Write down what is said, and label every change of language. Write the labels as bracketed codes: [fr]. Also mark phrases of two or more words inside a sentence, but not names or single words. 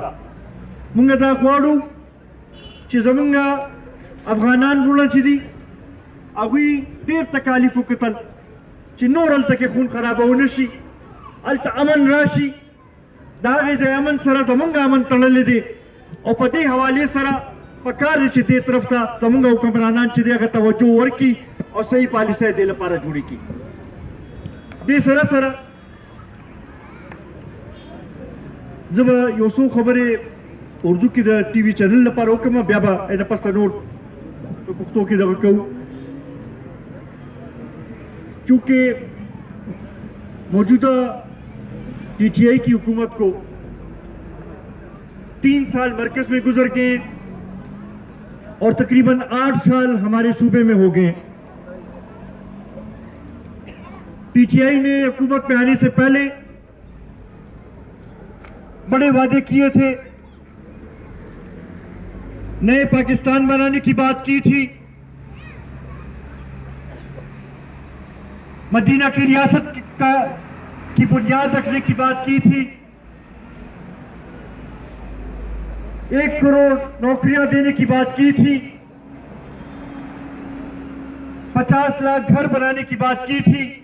[ps] موږ دا غواړو چې زموږ افغانان وروڼه چې دي هغوی ډېر تکالیف وکتل چې نور هلته کې خون خرابه ونه شي هلته امن راشي د هغې ځای امن سره زموږ امن تړلی دی او په دې حوالې سره پکار دی چې دې طرف ته زموږ حکمرانان چې دی هغه توجه ورکړي او صحیح پالیسۍ دې لپاره جوړې کړي. دې سره سره زه به یو څو خبرې اردو کې د ټي وي چینل لپاره وکړم بیا به نه پسته نور په پښتو کې دغه کوو. [ur] چونکہ موجودہ پی ٹی آئی کی حکومت کو 3 سال مرکز میں گزر گئے اور تقریباً 8 سال ہمارے صوبے میں ہو گئے. پی ٹی آئی نے حکومت میں آنے سے پہلے بڑے وعدے کیے تھے، نئے پاکستان بنانے کی بات کی تھی، مدینہ کی ریاست کی بنیاد رکھنے کی بات کی تھی، 1 کروڑ نوکریاں دینے کی بات کی تھی، 50 لاکھ گھر بنانے کی بات کی تھی.